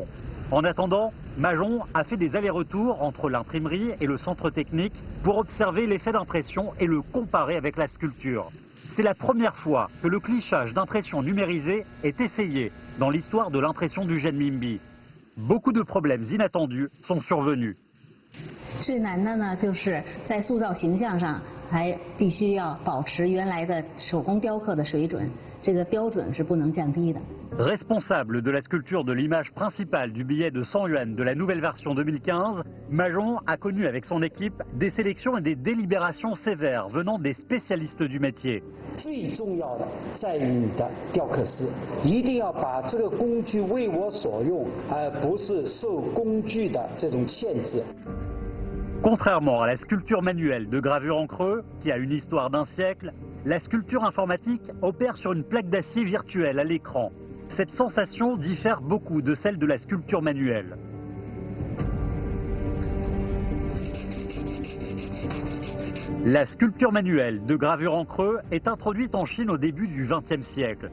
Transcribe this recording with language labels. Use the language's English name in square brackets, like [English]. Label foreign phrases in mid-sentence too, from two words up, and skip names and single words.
[French] En attendant, Mahjong a fait des allers-retours entre l'imprimerie et le centre technique pour observer l'effet d'impression et le comparer avec la sculpture. C'est la première fois que le clichage d'impression numérisée est essayé dans l'histoire de l'impression du Janminbi. Beaucoup de problèmes inattendus sont survenus. [Chinese] 最难的呢，就是在塑造形象上，还必须要保持原来的手工雕刻的水准，这个标准是不能降低的。 [French] Responsable de la sculpture de l'image principale du billet de 100 yuan de la nouvelle version 2015, Mahjong a connu avec son équipe des sélections et des délibérations sévères venant des spécialistes du métier. [Chinese] 最重要的在于你的雕刻师，一定要把这个工具为我所用，而不是受工具的这种限制。 [French] Contrairement à la sculpture manuelle de gravure en creux, qui a une histoire d'un siècle, la sculpture informatique opère sur une plaque d'acier virtuelle à l'écran. Cette sensation diffère beaucoup de celle de la sculpture manuelle. La sculpture manuelle de gravure en creux est introduite en Chine au début du XXe siècle.